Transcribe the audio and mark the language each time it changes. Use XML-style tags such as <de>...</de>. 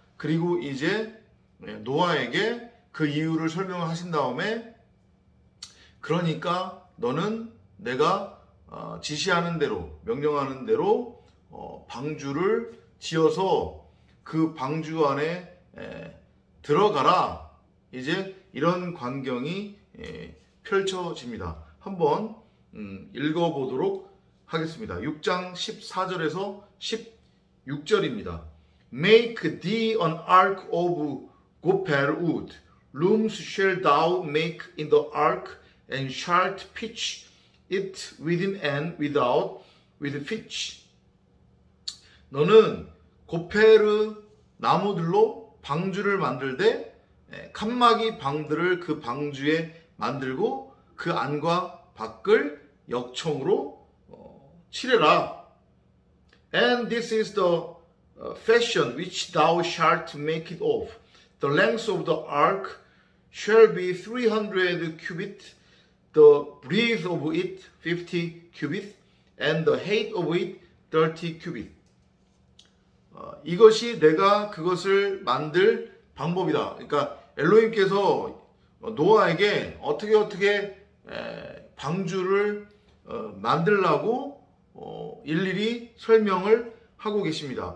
<ko>그리고 이제 노아에게 그 이유를 설명하신 다음에 그러니까 너는 내가 지시하는 대로 명령하는 대로 방주를 지어서 그 방주 안에 들어가라. 이제 이런 광경이 펼쳐집니다. 한번 읽어보도록 하겠습니다. 6장 14절에서 16절입니다.</ko> <en>Make thee an ark of gopher wood. Looms shall thou make in the ark, and shalt pitch it within and without with pitch.</en> <ko>너는 고페르 나무들로 방주를 만들되 칸막이 방들을 그 방주에 만들고 그 안과 밖을 역청으로 칠해라.</ko> <en>And this is the fashion which thou shalt make it of. The length of the ark shall be 300 cubits, the breadth of it 50 cubits, and the height of it 30 cubits.</en> <ko>이것이 내가 그것을 만들 방법이다. 그러니까 엘로힘께서 노아에게 어떻게 방주를 만들라고 일일이 설명을 하고 계십니다.</ko>